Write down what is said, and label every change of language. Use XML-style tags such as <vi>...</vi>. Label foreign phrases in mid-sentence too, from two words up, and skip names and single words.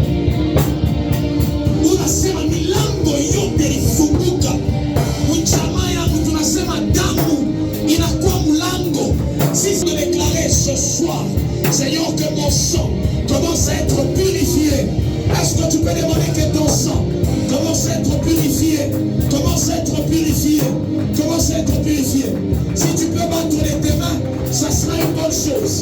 <sw>Unasema milango yote ilifunguka. Mchama yangu tunasema damu inakuwa mlango.</sw> <fr>Si je déclarer ce soir, Seigneur, que mon sang commence à être purifié. Est-ce que tu peux demander que ton sang commence à être purifié? Commence à être purifié. Commence à être purifié. Si tu peux battre tes mains, ça sera une bonne chose.</fr>